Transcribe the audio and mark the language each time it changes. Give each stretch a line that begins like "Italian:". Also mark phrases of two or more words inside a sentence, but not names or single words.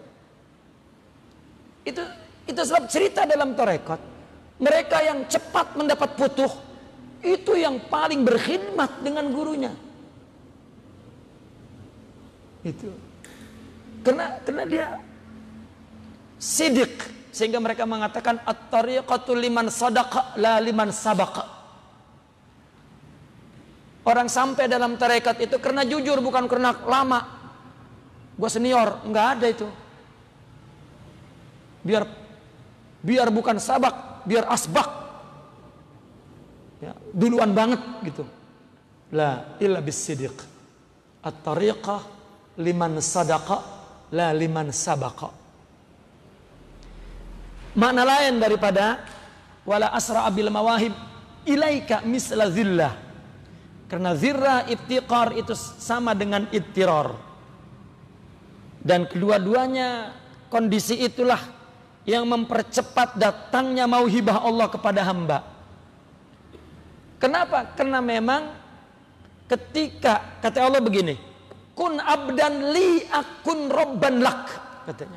Indonesian: Itu sebab cerita dalam tarekat, mereka yang cepat mendapat futuh itu yang paling berkhidmat dengan gurunya. Itu. Karena dia sidik, sehingga mereka mengatakan
Arabic: الطريقة لمن صدق لا لمن سبق.
Indonesian: Orang sampai dalam tarekat itu karena jujur, bukan karena lama. Gua senior, nggak ada itu. Biar bukan sabak, biar asbak. Ya, duluan banget gitu.
Arabic: لا إلا بالصدق. الطريقة لمن صدق لا لمن سبق.
Indonesian: Makna lain daripada
Arabic: ولا أسرع بالمواهب إليك مثل الذلة.
Indonesian: Karena
Arabic: ذلة افتقار
Indonesian: itu sama dengan ittirar. Dan kedua-duanya kondisi itulah yang mempercepat datangnya mauhibah Allah kepada hamba. Kenapa? Karena memang ketika kata Allah begini,
Arabic: كن عبدا لي أكن ربا لك,
Indonesian: katanya.